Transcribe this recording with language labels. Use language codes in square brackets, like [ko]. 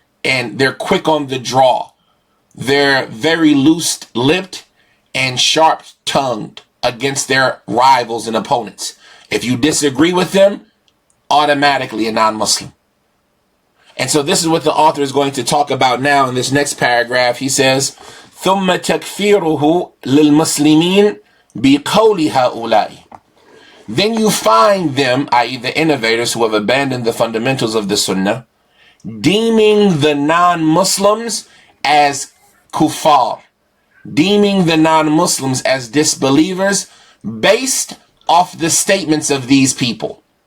[en] and they're quick on the draw. They're very loose-lipped and sharp-tongued against their rivals and opponents. If you disagree with them, automatically a non-Muslim. And so this is what the author is going to talk about now in this next paragraph. He says, [ar] ثُمَّ تَكْفِيرُهُ لِلْمُسْلِمِينَ بِقَوْلِ هَؤُلَاءِ. [en] Then you find them, i.e. the innovators who have abandoned the fundamentals of the Sunnah, deeming the non-Muslims as kuffar, deeming the non-Muslims as disbelievers based off the statements of these people.